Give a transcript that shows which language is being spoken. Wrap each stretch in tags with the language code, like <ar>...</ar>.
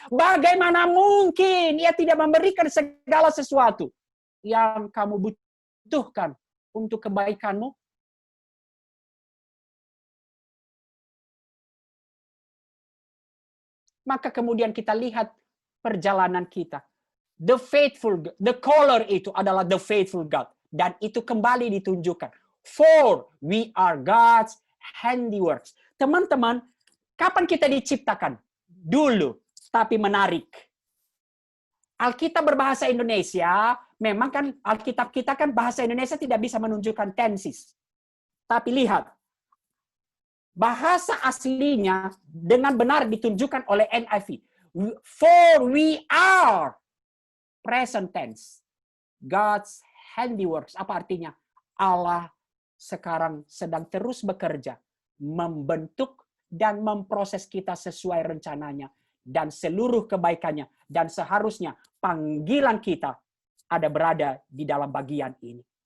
<id>Bagaimana mungkin ia tidak memberikan segala sesuatu yang kamu butuhkan untuk kebaikanmu? Maka kemudian kita lihat perjalanan kita.</id> <en>The faithful, the caller</en> <id>itu adalah</id> <en>the faithful God.</en> <id>Dan itu kembali ditunjukkan.</id> <en>For we are God's handiworks.</en> <id>Teman-teman, kapan kita diciptakan? Dulu, tapi menarik. Alkitab berbahasa Indonesia, memang kan Alkitab kita kan bahasa Indonesia tidak bisa menunjukkan tenses. Tapi lihat, bahasa aslinya dengan benar ditunjukkan oleh NIV.</id> <en>For we are present tense. God's handiworks.</en> <id>Apa artinya? Allah sekarang sedang terus bekerja, membentuk dan memproses kita sesuai rencananya dan seluruh kebaikannya. Dan seharusnya panggilan kita ada berada di dalam bagian ini.</id>